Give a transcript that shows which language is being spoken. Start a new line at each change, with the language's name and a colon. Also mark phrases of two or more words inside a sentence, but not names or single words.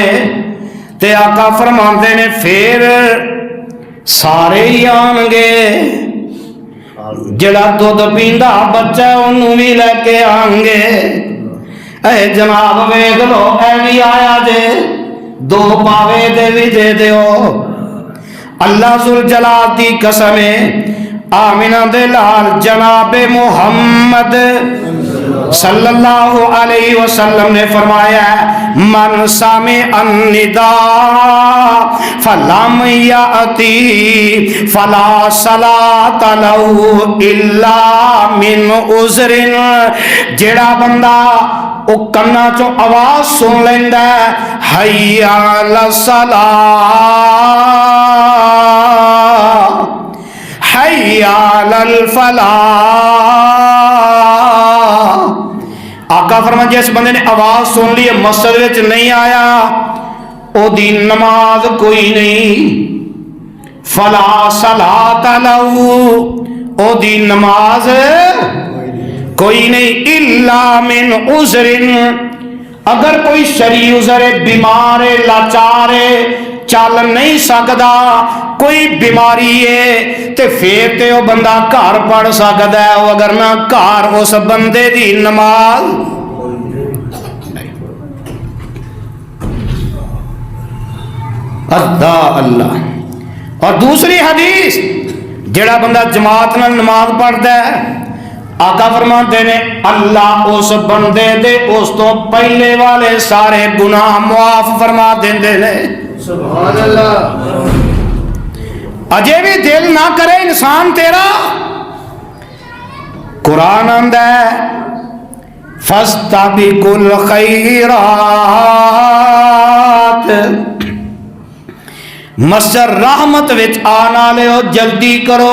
Punjabi: تے آقا فرماتے نے، پھر سارے ہی آئیں گے، جیہڑا دودھ پیندا بچہ انہوں نے بھی لے کے آئیں گے. اے جناب ویکھ لو، اے بھی آیا جے، دو پاوے دے بھی دے دیو. اللہ ذوالجلال دی قسم ہے، آمنہ دے لال جنابِ محمد
Arabic: صلى الله عليه وسلم
Punjabi: نے فرمایا,
Arabic: من سمع النداء فلم يأت فلا صلاة له إلا من عذر.
Punjabi: جیہڑا بندہ او کنّاں چوں آواز سن لیندا,
Arabic: حي على الصلاة، حي على الفلاح.
Punjabi: آقا فرماتے، جس بندے نے آواز سن لی، مسجد وچ نہیں آیا، اوہدی نماز کوئی نہیں.
Arabic: فلا صلاة له,
Punjabi: اوہدی نماز کوئی نہیں.
Arabic: إلا من عذر,
Punjabi: اگر کوئی شرعی عذر ہے، بیمار ہے، لاچار ہے، چل نہیں سکتا، کوئی بیماری ہے، تے پھر تے وہ بندہ گھر پڑھ سکتا ہے. اگر نہ گھر، اس بندے دی نماز ادا اللہ. اور دوسری حدیث, جیہڑا بندہ جماعت نال نماز پڑھتا ہے، آقا فرماتے نے، اللہ اس بندے دے اس تو پہلے والے سارے گناہ معاف فرما دیندے نے.
Arabic: سبحان الله.
Punjabi: اجے بھی دل نہ کرے انسان تیرا، قرآن آندا ہے,
Arabic: فاستبقوا الخيرات,
Punjabi: مسجد رحمت وچ آنے والے ہو، جلدی کرو.